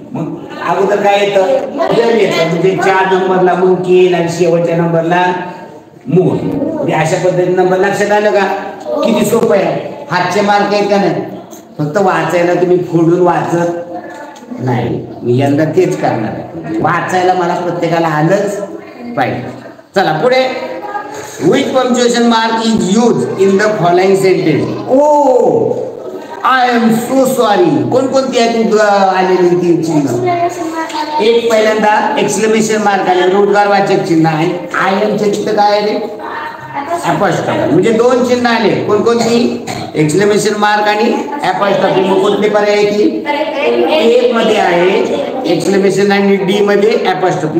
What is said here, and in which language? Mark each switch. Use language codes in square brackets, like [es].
[mr] मग अगोदर काय येतं एल येतं, म्हणजे 4 नंबरला मुंकी आणि शेवटच्या नंबरला मूळ. म्हणजे अशा पद्धतीने नंबर लक्षात आलं का? किती सोपं आहे. हातचे मार्क आहेत का नाही, फक्त वाचायला तुम्ही फोडून वाचत नाही. मी यंदा तेच करणार आहे, वाचायला मला प्रत्येकाला आलंच पाहिजे. चला पुढे. [en] Which punctuation mark is used in the following sentence? Oh, I am so sorry. [mr] कोणकोणती आहेत आलेली ती चिन्ह? एक पहिल्यांदा एक्सक्लेमेशन मार्क आले, उद्गारवाचक चिन्ह आहे. आय एम चे चिन्ह काय आहे? अपॉस्ट्रोफी. म्हणजे 2 चिन्ह आले. कोणकोणती? एक्सक्लेमेशन मार्क आणि अपॉस्ट्रोफी. मग कुठले पर्याय की ए मध्ये आहे एक्सक्लेमेशन आणि डी मध्ये अपॉस्ट्रोफी.